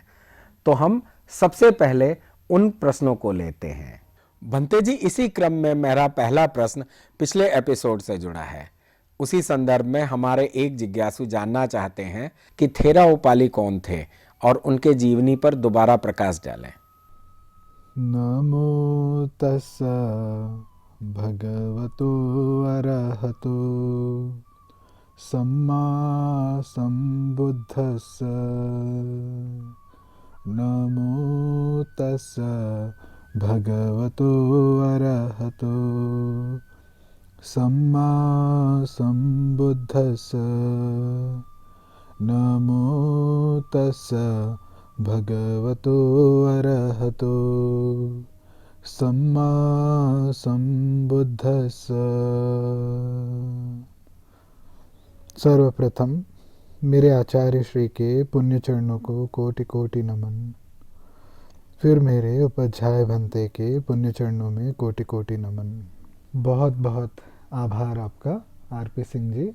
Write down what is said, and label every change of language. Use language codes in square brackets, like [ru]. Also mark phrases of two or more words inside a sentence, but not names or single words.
[hi] तो हम सबसे पहले उन प्रश्नों को लेते हैं। भंते जी, इसी क्रम में मेरा पहला प्रश्न पिछले एपिसोड से जुड़ा है। उसी संदर्भ में हमारे एक जिज्ञासु जानना चाहते हैं कि थेरा उपाली कौन थे और उनके जीवनी पर दोबारा प्रकाश डालें। [pi] नमो तस्सा भगवतो अरहतो सम्मा संबुद्धस्स। नमो तस्सा भगवतो अरहतो सम्मा संबुद्धस्स। नमो तस्सा भगवतो अरहतो सम्मा संबुद्धस्स। [hi] सर्वप्रथम मेरे आचार्य श्री के पुण्य चरणों को कोटि कोटि नमन। फिर मेरे उपाध्याय भंते के पुण्य चरणों में कोटि कोटि नमन। बहुत बहुत आभार आपका आरपी सिंह जी।